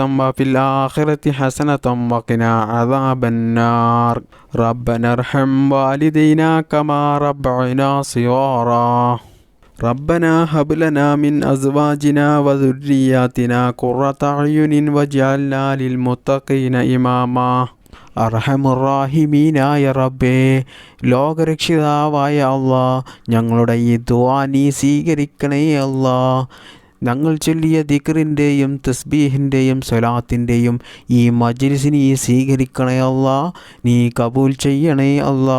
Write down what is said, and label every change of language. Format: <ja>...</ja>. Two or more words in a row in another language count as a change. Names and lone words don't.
<ar>وفي الآخرة حسنة وقنا عذاب النار ربنا ارحم والدينا كما ربعنا صغارا ربنا هب لنا من أزواجنا وذرياتنا قرة أعين واجعلنا للمتقين إماما</ar> <ml>അർഹമുറാഹിമീനായ റബ്ബേ, ലോകരക്ഷിതാവായ അല്ലാ, ഞങ്ങളുടെ ഈ ദുആ നീ സ്വീകരിക്കണേ അല്ലാ. ഞങ്ങൾ ചൊല്ലിയ ദിക്റിൻ്റെയും തസ്ബീഹിൻ്റെയും സ്വലാത്തിൻ്റെയും ഈ മജ്ലിസ് നീ സ്വീകരിക്കണേ അല്ലാ, നീ കബൂൽ ചെയ്യണേ അല്ലാ.</ml>